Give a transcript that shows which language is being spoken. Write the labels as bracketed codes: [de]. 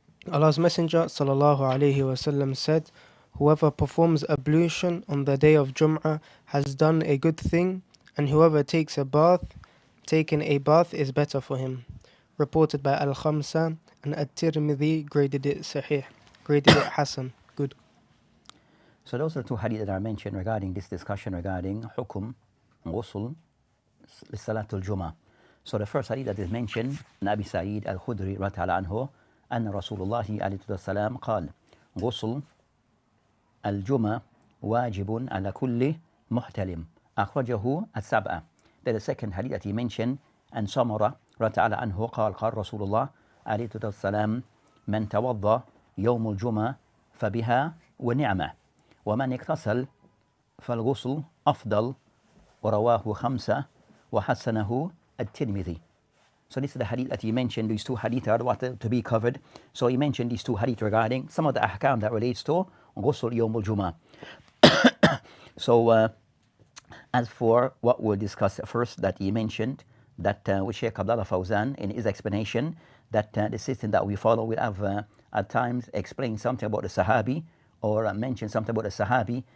[en] Allah's Messenger sallallahu alayhi wasallam said, whoever performs ablution on the day of Jum'ah has done a good thing, and whoever takes a bath, taking a bath is better for him. Reported by Al-Khamsa and At-Tirmidhi, graded it Sahih, graded it Hasan, good. So those are two hadith that are mentioned regarding this discussion regarding Hukum, Ghusl, Salatul Jum'ah. So the first hadith that is mentioned, Abu Sa'id Al-Khudri radiyallahu anhu, [ar] أن رسول الله عليه السلام قال غسل الجمعة واجب على كل محتلم أخرجه السبعة. [en] Then the second hadith that he mentioned, and Sumara radiyallahu anhu [ar] قال قال رسول الله عليه السلام من توضأ يوم الجمعة فبها ونعمة ومن اغتسل فالغسل أفضل ورواه خمسة وحسنه الترمذي. [en] So this is the hadith that he mentioned. These two hadith are what to be covered. So he mentioned these two hadith regarding some of the ahkam that relates to ghusl yawm al-jum'ah. So as for what we'll discuss first, that he mentioned, that with Shaykh Abdullah Fawzan in his explanation, that the system that we follow will have at times explain something about the Sahabi, or mention something about the Sahabi.